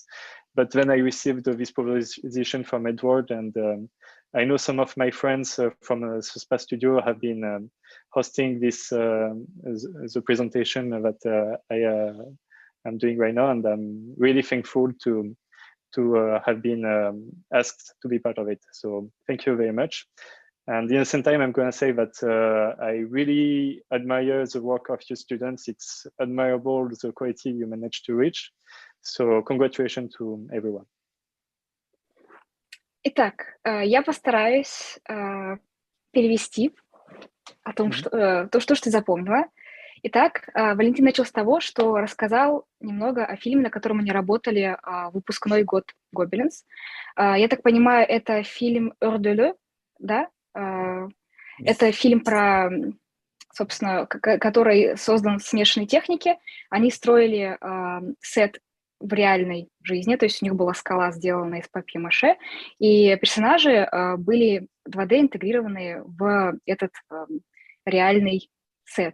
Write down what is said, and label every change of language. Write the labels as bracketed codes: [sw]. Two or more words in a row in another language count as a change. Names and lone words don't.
[en] But then I received this proposition from Edward, and I know some of my friends from the SPA studio have been hosting this the presentation that I'm doing right now, and I'm really thankful to have been asked to be part of it. So thank you very much. And in the same time, I'm going to say that I really admire the work of your students. It's admirable the quality you managed to reach. So congratulations to everyone. [ru] Итак, я постараюсь перевести о том, что ты запомнила. Итак, Валентин начал с того, что рассказал немного о фильме, на котором они работали, выпускной год Gobelins. Я так понимаю, это фильм «Heure de l'E», да? Это фильм про, собственно, который создан в смешанной технике. Они строили сет в реальной жизни, то есть у них была скала, сделанная из папье-маше, и персонажи были 2D интегрированы в этот реальный сет.